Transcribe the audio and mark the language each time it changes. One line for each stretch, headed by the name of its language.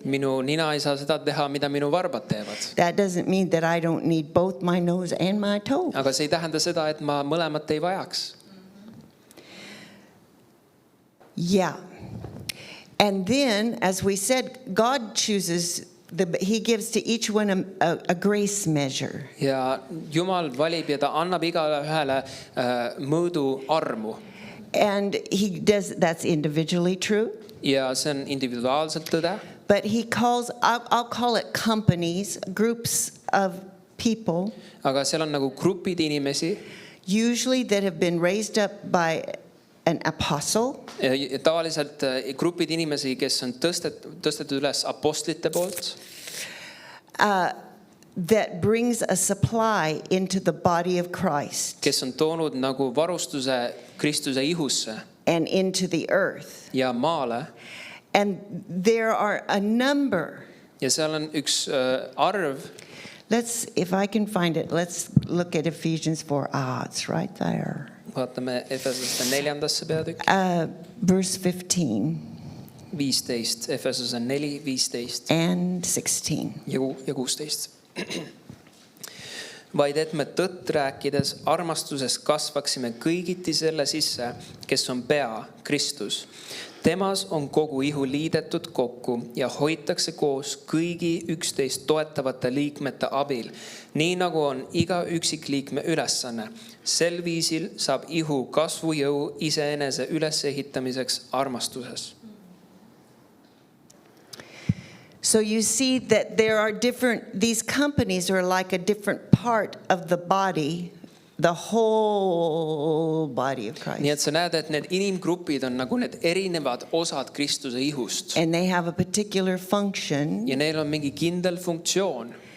Estonian: Minu nina ei saa seda teha, mida minu varbad teevad.
English: That doesn't mean that I don't need both my nose and my toes.
Estonian: Aga see ei tähenda seda, et ma mõlemat ei vajaks.
English: Yeah. And then, as we said, God chooses, He gives to each one a grace measure.
Estonian: Ja Jumal valib ja ta annab igale ühele mõõdu armu.
English: And He does, that's individually true.
Estonian: Ja see on individuaalselt tõde.
English: But He calls, I'll call it companies, groups of people,
Estonian: Aga seal on nagu grupid inimesi,
English: usually that have been raised up by an apostle,
Estonian: tavaliselt grupid inimesi, kes on tõstetud üles apostlite poolt,
English: that brings a supply into the body of Christ
Estonian: kes on toonud nagu varustuse Kristuse ihusse
English: and into the earth.
Estonian: ja maale.
English: And there are a number.
Estonian: Ja seal on üks arv.
English: If I can find it, let's look at Ephesians 4. It's right there.
Estonian: Vaatame Efesuse 4. peatükk.
English: Verse 15
Estonian: 15, Efesuse 4, 15
English: and 16.
Estonian: ja 16. Vaid et me tõtt rääkides armastuses kasvaksime kõigiti selle sisse, kes on pea, Kristus. Temas on kogu ihu liidetud kokku ja hoitakse koos kõigi üksteist toetavate liikmete abil, nii nagu on iga üksikliikme ülesanne. Sel viisil saab ihu kasvujõu iseenese ülesehitamiseks armastuses.
English: So you see that there are these companies are like a different part of the body, the whole body of Christ.
Estonian: Nii et sa näed, et need inimgrupid on nagu need erinevad osad Kristuse ihust.
English: And they have a particular function.
Estonian: Ja neil on mingi kindel funktsioon.